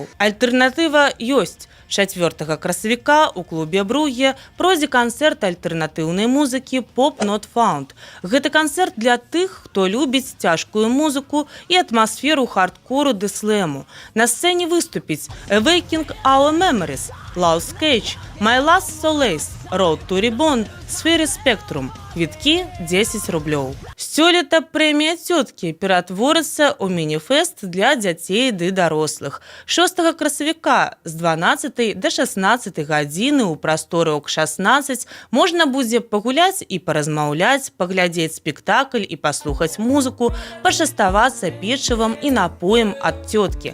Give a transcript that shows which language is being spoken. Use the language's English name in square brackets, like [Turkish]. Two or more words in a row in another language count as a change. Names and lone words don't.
[Belarusian] Альтэрнатыва ёсць. 4 красавіка ў клубе Бруге пройдзе канцэрт альтэрнатыўнай музыкі «Pop Not Found». Гэта канцэрт для тых, хто любіць цяжкую музыку і атмасферу хардкору ды слэму. На сцэне выступіць «Awakening Our Memories», «Lost Cage», «My Last Solace», «Road to Reborn», «Sphere Spectrum». Квіткі 10 рублёў. Сёлета прэмія «Цёткі» ператворыцца ў міні-фэст для дзяцей ды дарослых. 6 красавіка з 12 да 16 гадзіны ў прасторы ОК-16 можна будзе пагуляць і паразмаўляць, паглядзець спектакль і паслухаць музыку, пачаставацца печывам і напоем ад «Цёткі».